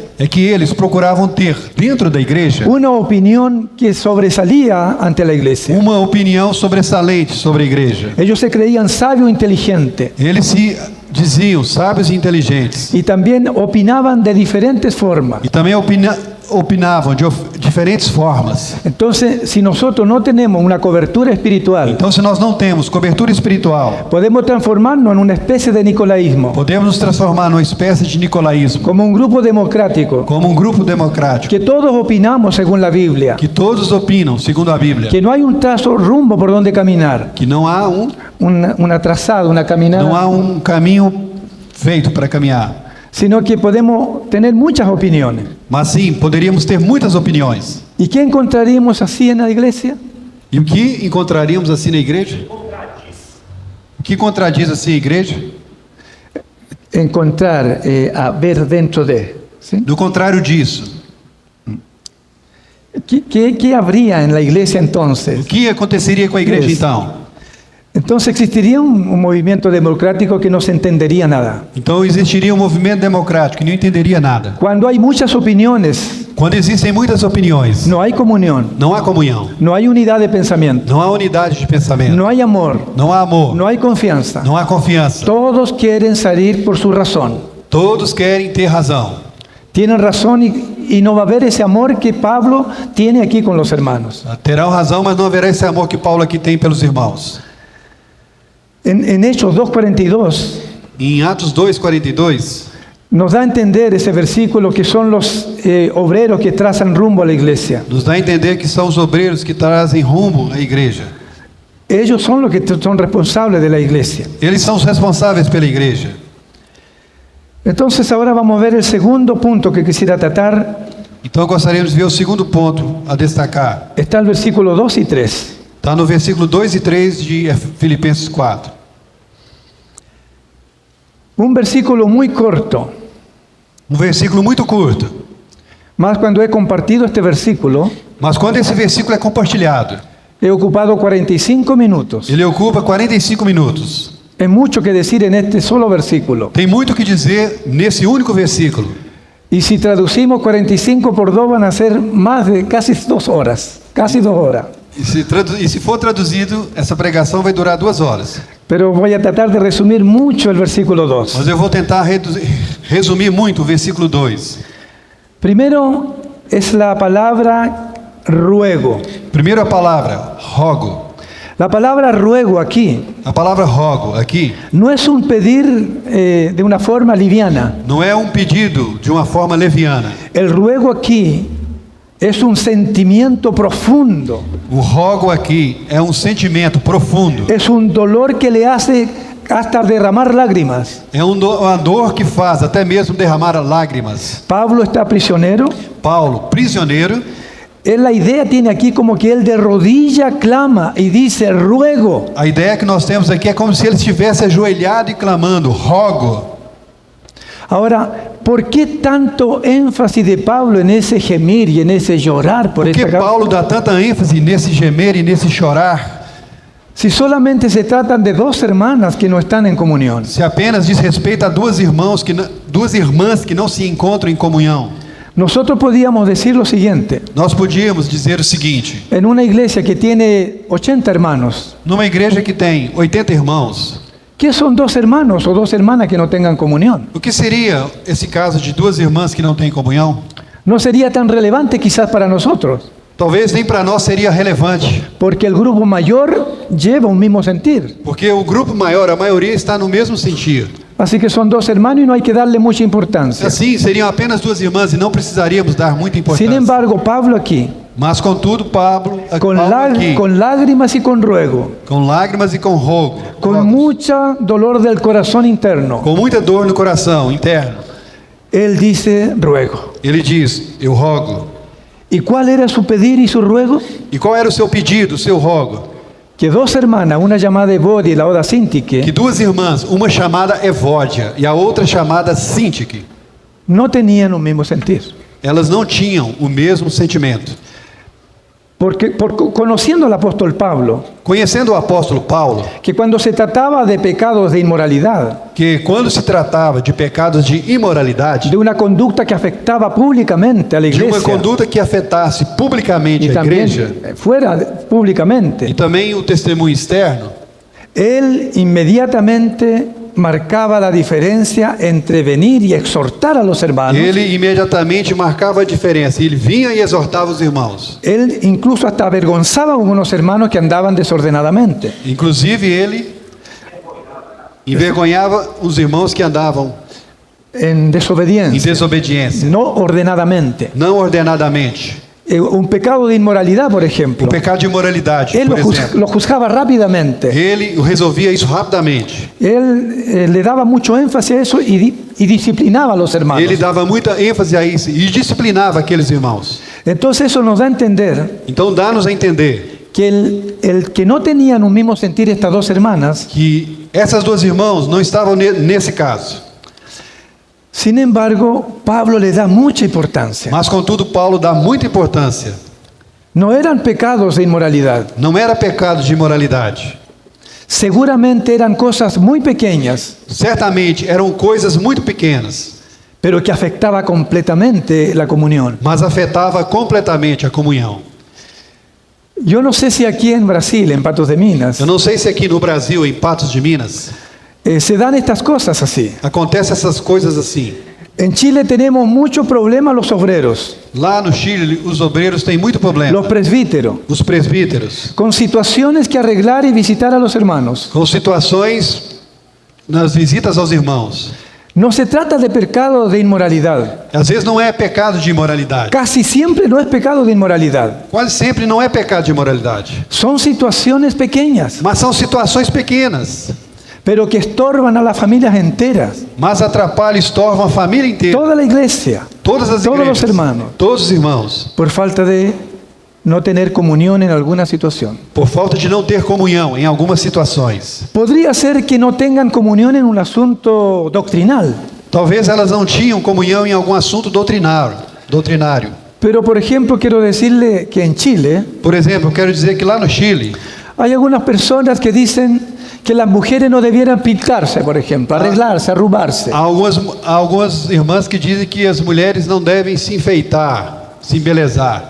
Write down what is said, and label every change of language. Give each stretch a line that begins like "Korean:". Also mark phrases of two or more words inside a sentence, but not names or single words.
Portuguese: é que eles procuravam ter dentro da igreja
Spanish: una opinión que sobresalía ante la iglesia.
Portuguese: uma opinião sobressalente sobre a igreja.
Spanish: Ellos se creían sabio e inteligente
Portuguese: Eles se diziam sábios e inteligentes.
Spanish: y también opinaban de diferentes formas.
Portuguese: E também opinavam de diferentes formas.
Spanish: Entonces, si nosotros no tenemos una cobertura espiritual,
Portuguese: Então, se nós não temos cobertura espiritual,
Spanish: podemos transformarnos en una especie de nicolaísmo,
Portuguese: podemos nos transformar numa espécie de nicolaísmo,
Spanish: como un grupo democrático,
Portuguese: como um grupo democrático,
Spanish: que todos opinamos según la Biblia,
Portuguese: que todos opinam segundo a Bíblia,
Spanish: que no hay un trazo rumbo por donde caminar,
Portuguese: que não há
Spanish: una trazada, una caminada,
Portuguese: não há um caminho feito para caminhar,
Spanish: sino que podemos tener muchas opiniones.
Portuguese: mas sim, poderíamos ter muitas opiniões.
Spanish: ¿Y qué encontraríamos así en la iglesia?
Portuguese: E o que encontraríamos assim na igreja? O que contradiz assim a igreja?
Spanish: Encontrar, a ver dentro de. ¿sí?
Portuguese: Do contrário disso,
Spanish: ¿Qué habría en la iglesia
Portuguese: o
Spanish: entonces?
Portuguese: que aconteceria com a igreja Isso. então?
Spanish: Entonces existiría un movimiento democrático que no se entendería nada.
Portuguese: Então existiria um movimento democrático que não entenderia nada.
Spanish: Cuando hay muchas opiniones,
Portuguese: Quando existem muitas opiniões,
Spanish: no hay comunión,
Portuguese: não há comunhão,
Spanish: no hay unidad de pensamiento,
Portuguese: não há unidade de pensamento,
Spanish: no hay amor,
Portuguese: não há amor,
Spanish: no hay confianza.
Portuguese: não há confiança.
Spanish: Todos quieren salir por su razón.
Portuguese: Todos querem ter razão.
Spanish: Tienen razón y no va a haber ese amor que Pablo tiene aquí con los hermanos.
Portuguese: Terão razão, mas não haverá esse amor que Paulo aqui tem pelos irmãos.
Spanish: En Hechos 2:42
Portuguese: Em Atos 2:42,
Spanish: nos da a entender ese versículo que son los obreros que trazan rumbo a la iglesia.
Portuguese: nos dá a entender que são os obreiros que trazem rumo à igreja.
Spanish: Ellos son los que son responsables de la iglesia.
Portuguese: Eles são os responsáveis pela igreja.
Spanish: Entonces ahora vamos a ver el segundo punto que quisiera tratar.
Portuguese: Então gostaríamos de ver o segundo ponto a destacar.
Spanish: Está el versículo 2 y 3.
Portuguese: Está no versículo 2 e 3 de Filipenses 4.
Spanish: Un versículo muy corto,
Portuguese: Um versículo muito curto.
Spanish: más cuando he compartido este versículo,
Portuguese: Mas quando esse versículo é compartilhado,
Spanish: he ocupado 45 minutos.
Portuguese: ele ocupa 45 minutos.
Spanish: Es mucho que decir en este solo versículo.
Portuguese: Tem muito o que dizer nesse único versículo.
Spanish: Y si traducimos 45 por 2 van a ser más de casi 2 horas. Casi 2 horas.
Portuguese: E se for traduzido, essa pregação vai durar 2 horas.
Spanish: Pero voy a tratar de resumir mucho el versículo 2.
Portuguese: Mas eu vou tentar resumir muito o versículo 2.
Spanish: Primero es la palabra ruego.
Portuguese: Primeiro a palavra, rogo.
Spanish: La palabra ruego aquí
Portuguese: A palavra rogo aqui
Spanish: no es un pedir de una forma liviana.
Portuguese: não é um pedido de uma forma leviana.
Spanish: El ruego aquí es un sentimiento profundo.
Portuguese: O rogo aqui é um sentimento profundo.
Spanish: Es un dolor que le hace hasta derramar lágrimas.
Portuguese: É uma dor que faz até mesmo derramar lágrimas.
Spanish: Pablo está prisionero.
Portuguese: Paulo, prisioneiro,
Spanish: La idea tiene aquí como que él de rodilla clama y dice, ruego.
Portuguese: a ideia que nós temos aqui é como se ele estivesse ajoelhado e clamando, rogo.
Spanish: Ahora, ¿por qué tanto énfasis de Pablo en ese gemir y en ese llorar por
Portuguese: Por que
Spanish: esta causa?
Portuguese: Paulo dá tanta ênfase nesse gemer e nesse chorar?
Spanish: Si solamente se tratan de dos hermanas que no están en comunión.
Portuguese: Se apenas diz respeito a duas irmãs que não se encontram em comunhão.
Spanish: Nosotros podíamos decir lo siguiente.
Portuguese: Nós podíamos dizer o seguinte:
Spanish: En una iglesia que tiene 80 hermanos,
Portuguese: numa igreja que tem 80 irmãos,
Spanish: ¿qué son dos hermanos o dos hermanas que no tengan comunión?
Portuguese: o que seria esse caso de duas irmãs que não têm comunhão?
Spanish: No sería tan relevante quizás para nosotros,
Portuguese: Talvez nem para nós seria relevante,
Spanish: porque el grupo mayor lleva un mismo sentir.
Portuguese: porque o grupo maior, a maioria está no mesmo sentido.
Spanish: Así que son dos hermanos y no hay que darle mucha importancia.
Portuguese: Assim, seriam apenas duas irmãs e não precisaríamos dar muita importância.
Spanish: Sin embargo, Pablo aquí,
Portuguese: Mas contudo, Paulo aqui,
Spanish: con lágrimas y con ruego,
Portuguese: com lágrimas e com rogo,
Spanish: con mucha dolor del corazón interno,
Portuguese: com muita dor no coração interno,
Spanish: él dice ruego.
Portuguese: ele diz: eu rogo.
Spanish: ¿Y cuál era su pedir y su ruego?
Portuguese: E qual era o seu pedido, o seu rogo?
Spanish: Que dos hermanas, una llamada Evodia y la otra
Portuguese: Que Sintique, duas irmãs, uma chamada Evódia e a outra chamada Sintique,
Spanish: no tenían un mismo sentir.
Portuguese: elas não tinham o mesmo sentimento.
Spanish: Porque conociendo al apóstol Pablo,
Portuguese: Conhecendo o apóstolo Paulo,
Spanish: que cuando se trataba de pecados de inmoralidad,
Portuguese: que quando se tratava de pecados de imoralidade,
Spanish: de una conducta que afectaba públicamente a la
Portuguese: de uma
Spanish: iglesia
Portuguese: conduta que afetasse publicamente
Spanish: y
Portuguese: a igreja
Spanish: también fuera públicamente,
Portuguese: e também o testemunho externo,
Spanish: él inmediatamente marcaba la diferencia entre venir y exhortar a los hermanos.
Portuguese: ele imediatamente marcava a diferença. Ele vinha e exortava os irmãos.
Spanish: Él incluso hasta avergonzaba a algunos hermanos que andaban desordenadamente.
Portuguese: Inclusive ele envergonhava os irmãos que andavam
Spanish: En
Portuguese: em
Spanish: desobediencia,
Portuguese: desobediência,
Spanish: no ordenadamente.
Portuguese: não ordenadamente.
Spanish: Un pecado de inmoralidad, por ejemplo,
Portuguese: O pecado de imoralidade,
Spanish: él
Portuguese: por exemplo.
Spanish: lo juzgaba rápidamente.
Portuguese: Ele resolvia isso rapidamente.
Spanish: Él le daba mucho énfasis a eso y disciplinaba a los hermanos.
Portuguese: Ele dava muita ênfase a isso e disciplinava aqueles irmãos.
Spanish: Entonces eso nos da a entender
Portuguese: Então dá-nos a entender
Spanish: que el que no tenían un mismo sentir estas dos hermanas,
Portuguese: que essas duas irmãs não estavam nesse caso.
Spanish: sin embargo, Pablo le da mucha importancia.
Portuguese: Mas contudo Paulo dá muita importância.
Spanish: No eran pecados de inmoralidad.
Portuguese: Não era pecado de imoralidade.
Spanish: Seguramente eran cosas muy pequeñas,
Portuguese: Certamente eram coisas muito pequenas,
Spanish: pero que afectaba completamente la comunión.
Portuguese: mas afetava completamente a comunhão.
Spanish: Yo no sé si aquí en Brasil, en Patos de Minas,
Portuguese: Eu não sei se aqui no Brasil, em Patos de Minas,
Spanish: se dan estas cosas así.
Portuguese: acontece essas coisas assim.
Spanish: En Chile tenemos mucho problema los obreros,
Portuguese: Lá no Chile, os obreiros têm muito problema.
Spanish: los presbíteros,
Portuguese: Os presbíteros,
Spanish: con situaciones que arreglar y visitar a los hermanos.
Portuguese: com situações nas visitas aos irmãos.
Spanish: No se trata de pecado de inmoralidad.
Portuguese: Às vezes não é pecado de imoralidade.
Spanish: Casi siempre no es pecado de inmoralidad.
Portuguese: Quase sempre não é pecado de imoralidade.
Spanish: Son situaciones pequeñas,
Portuguese: Mas são situações pequenas.
Spanish: pero que estorban a las familias enteras.
Portuguese: Mas atrapalham, estorvam a família inteira.
Spanish: Toda la iglesia,
Portuguese: Todas as
Spanish: todos
Portuguese: igrejas.
Spanish: los hermanos,
Portuguese: Todos os irmãos.
Spanish: por falta de no tener comunión en alguna situación.
Portuguese: Por falta de não ter comunhão em algumas situações.
Spanish: Podría ser que no tengan comunión en un asunto doctrinal,
Portuguese: Talvez elas não tinham comunhão em algum assunto doutrinário.
Spanish: pero por ejemplo quiero decirle que en Chile
Portuguese: Por exemplo, eu quero dizer que lá no Chile,
Spanish: hay algunas personas que dicen que las mujeres no debieran pintarse, por ejemplo, arreglarse, arrugarse.
Portuguese: há algumas irmãs que dizem que as mulheres não devem se enfeitar, se embelezar.